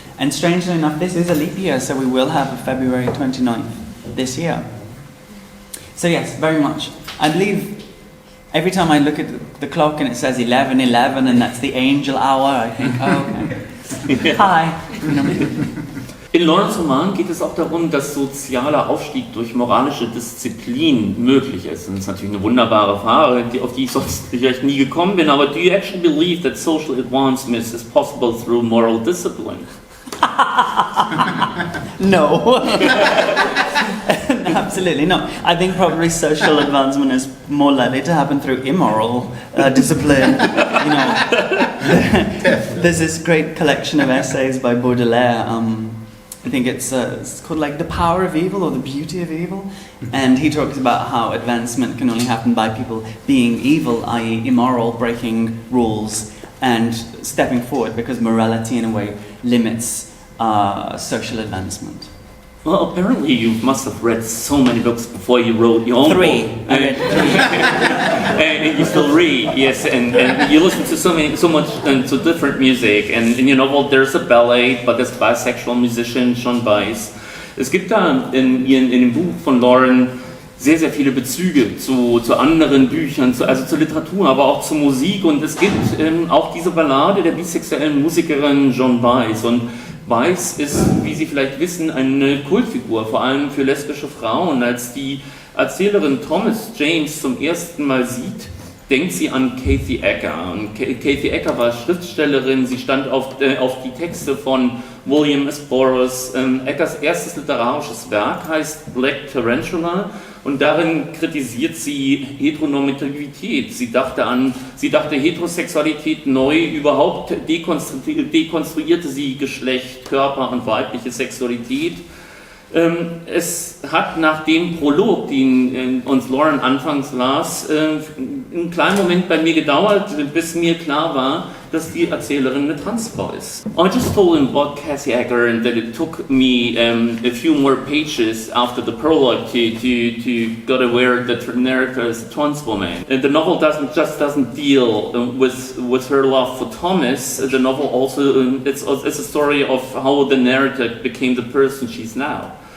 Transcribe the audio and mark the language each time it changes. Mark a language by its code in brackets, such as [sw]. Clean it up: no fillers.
[en] And strangely enough, this is a leap year, so we will have a February 29th this year. So yes, very much. I believe every time I look at the clock and it says 11:11 and that's the angel hour, I think, oh, okay. Hi. [de] In Laurens Roman geht es auch darum, dass sozialer Aufstieg durch moralische Disziplin möglich ist. Und das ist natürlich eine wunderbare Frage, auf die ich sonst vielleicht nie gekommen bin. [en] Aber do you actually believe that social advancement is possible through moral discipline? No. Absolutely not. I think probably social advancement is more likely to happen through immoral discipline. There's this great collection of essays by Baudelaire. I think it's called like The Power of Evil or The Beauty of Evil. And he talks about how advancement can only happen by people being evil, i.e. immoral, breaking rules, and stepping forward, because morality in a way limits social advancement. Well, apparently you must have read so many books before you wrote your own book. I read 3. And you still read, yes, and you listen to so much to different music. And in your novel there's a ballet, but there's bisexual musician John Baez. [de] Es gibt da in dem Buch von Lauren sehr, sehr viele Bezüge zu anderen Büchern, also zur Literatur, aber auch zur Musik. Und es gibt auch diese Ballade der bisexuellen Musikerin John Baez. Und Baez ist, wie Sie vielleicht wissen, eine Kultfigur, vor allem für lesbische Frauen. Als die Erzählerin Thomas James zum ersten Mal sieht, denkt sie an Kathy Ecker. Und Kathy Ecker war Schriftstellerin, sie stand auf die Texte von William S. Burroughs. Eckers erstes literarisches Werk heißt Black Tarantula und darin kritisiert sie Heteronormativität. Sie dachte Heterosexualität neu, überhaupt dekonstruierte sie Geschlecht, Körper und weibliche Sexualität. Es hat nach dem Prolog, den uns Lauren anfangs las, einen kleinen Moment bei mir gedauert, bis mir klar war, dass die Erzählerin eine Transfrau ist. [en] I just told him about Cassie Egger and that it took me a few more pages after the prologue to get aware that the narrator is a trans woman. The novel doesn't deal with her love for Thomas. The novel also it's a story of how the narrator became the person she's now.